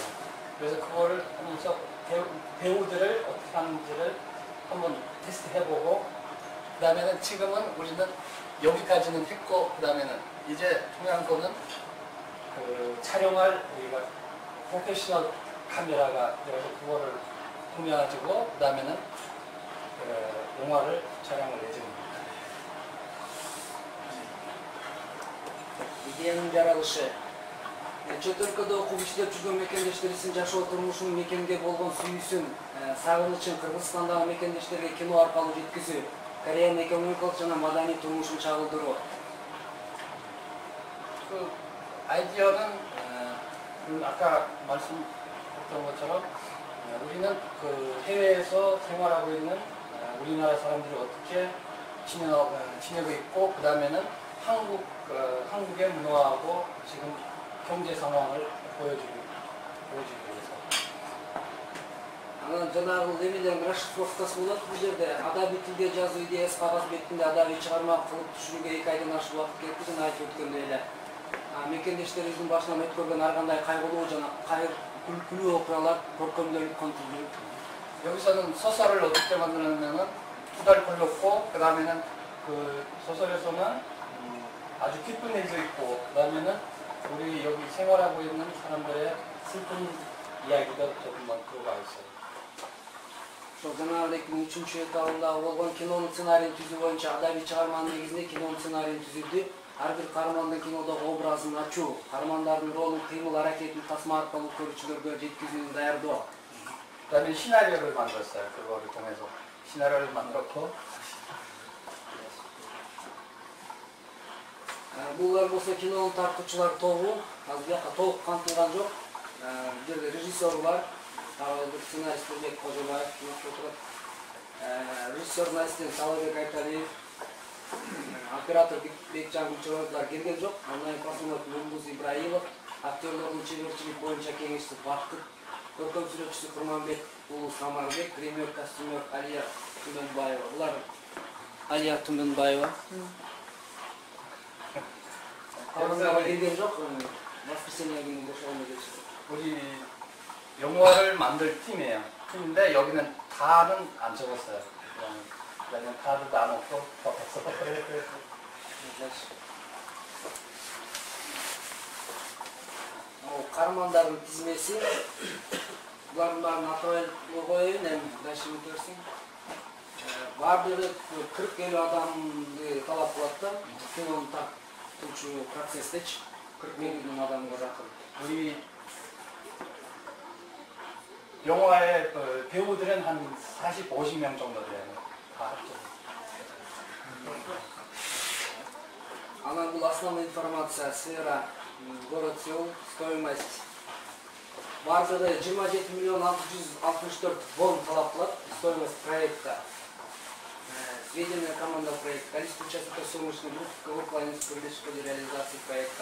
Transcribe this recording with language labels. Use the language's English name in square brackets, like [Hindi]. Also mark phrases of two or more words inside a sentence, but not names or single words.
[Korean] 그래서 그거를 하면서 배우들을 어떻게 하는지를 한번 테스트해보고, 그 다음에는 지금은 우리는 여기까지는 했고, 그 다음에는 이제 중요한 거는 그 촬영할 우리가 프로페셔널 카메라가 그래서 그거를 구매해가지고 그 다음에는 영화를 촬영을 예정입니다. [Kyrgyz] Идеянын жаралышы. Чөт өлкөдө окуп иштеп жүргөн мекендештерибиздин жашоо турмушунун мекенге болгон сүйүүсүн, сагынычын Кыргызстандагы мекендештерге кино аркылуу жеткизүү, Кореянын экономикалык жана маданий турмушун чагылдыруу. [Korean] 그 아이디어는 아까 말씀드렸던 것처럼 우리는 그 해외에서 생활하고 있는 우리나라 사람들이 어떻게 지내고 있고, 그 다음에는 한국의 문화하고 지금 경제 상황을 보여주기 위해서. [Kyrgyz] Анан жанагы эмелер расшифровкасы болот бул жерде. Адабий тилде жазуу идеясы кагаз бетинде адабий чыгарма кылып түшүрүүгө 2 айдан ашык убакыт кетти, жана айтып өткөндөй эле. Мекендештерибиздин башынан өткөргөн ар кандай кайгылуу жана күлкүлүү окуялар көркөмдөлүп камтылды. [Korean] 여기서는 소설을 어떻게 만드냐면은 달 걸렸고 그 다음에는 그 소설에서는 아주 기쁜 일도 있고 그 다음에는 우리 여기 생활하고 있는 사람들의 슬픈 이야기도 조금만 들어가 있어요. [Kyrgyz] Ошол жанагындай үчүнчү этабында болгон кинонун сценарийин түзүү боюнча адабий чыгарманын негизинде кинонун сценарийин түзүлдү. Ар бир каармандын кинодогу образын ачуу, каармандардын ролун, кыймыл аракетин тасма аркылуу көрүүчүлөргө жеткизүүнү даярдоо. [Korean] 그 다음에 시나리오를 만들었어요. 그거를 통해서 시나리오를 만들었고 [Kyrgyz] Булар болсо кинонун тартуучулар тобу, азыр бияка толук камтылган жок. Бул жерде режиссер бар, сценарист Нурбек Кожобаев отурат. Режиссердун ассистенти Салыбек Айталиев, оператор Бекжан Гүлчөбаевлар келген жок. Андан кийин постановка Мурмуз Ибраимов, актерлордун чеберчилик боюнча кеңешчиси Бакыт, көркөм сүрөтчүсү Курманбек уулу Самарбек, гример, костюмер Алия Түмөнбаева. Булар Алия Түмөнбаева. Алымдага келген жок. воскресенье күнү бошолмой келишти. [Korean] 우리 영화를 만들 팀이에요. 팀인데 여기는 다는 안 적었어요. 그냥 다도 안 없고 없어. [Kyrgyz] Каармандардын тизмеси булардын баарын атап коеюн, эми дальше өтөрсүң. Баардыгы 40-50 адамды талап кылат да, кинону тартуучу процесстечи 40 адамга жакын. [Korean] 우리 영화의 배우들은 한 40, 50명 정도 돼요. 다 합쳐서. [Kyrgyz] Анан бул [Russian] основная информация, сфера, город Сеул, стоимость. [Kyrgyz] Бардыгы 27 миллион 664 вон талап кылат, [Russian] стоимость проекта. Сведения команда проекта, количество участников съемочной группы, выполнение в ходе реализации проекта.